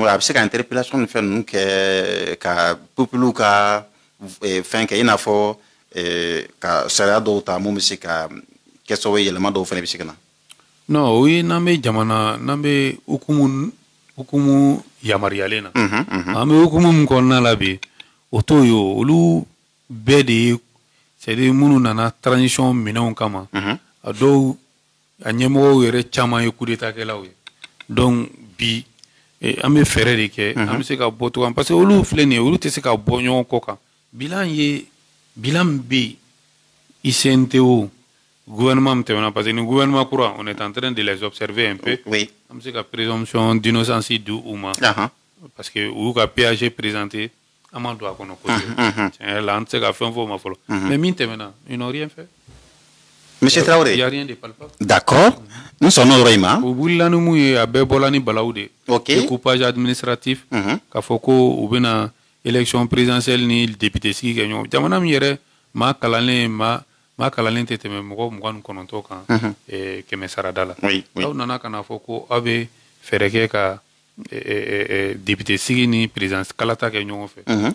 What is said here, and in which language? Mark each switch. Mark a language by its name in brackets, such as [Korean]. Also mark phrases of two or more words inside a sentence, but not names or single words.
[Bambara] A bɛ se ka interpellation ni fɛn ninnu kɛ ka peuple ka fɛn kɛ i n'a fɔ ka sariya dɔw ta mun bɛ se ka kɛ sababu ye yɛlɛma dɔw fana bɛ se ka na. Non, o ye n'an bɛ jamana n'an bɛ hukumu yamaruyalen na. An bɛ hukumu min kɔnɔna la bi o t'o ye o olu bɛɛ de ye c'est-à-dire minnu nana transition minɛnw kama a dɔw a ɲɛmɔgɔw yɛrɛ caman ye coup d'état kɛlaw ye donc bi an bɛ fɛɛrɛ de kɛ an bɛ se ka bɔ cogoya parce que olu filɛ nin ye olu tɛ se ka bɔ ɲɔgɔn kɔ kan bilan bɛ ICNT o gouvernement min tɛmɛna parce que ni gouvernement kura [French] on est en train de les observer un peu [Bambara] an bɛ se ka [French] présomption d'innocence [Bambara] di u ma parce que u y'u ka PAG présenté an ma don a kɔnɔ kosɛbɛ tiɲɛ yɛrɛ la an tɛ se ka fɛn fɔ o ma fɔlɔ mais min tɛmɛna [French] ils n'ont rien fait. Monsieur Traoré. Il n'y a rien de palpable. D'accord. Nous sommes au Royma. [Bambara] O wulila ni mun ye a bɛɛ bɔla ni balawu de. Ok. [French] Découpage administratif. [Bambara] K'a fɔ ko u bɛna [French] élection présidentielle [Bambara] ni député sigi kɛ ɲɔgɔn jamana min yɛrɛ maa kalannen tɛ tɛmɛ mɔgɔ 29 kan kɛmɛ sarada la. Aw nana ka na fɔ ko aw bɛ fɛɛrɛ kɛ ka député sigi ni président kalata kɛ ɲɔgɔn fɛ.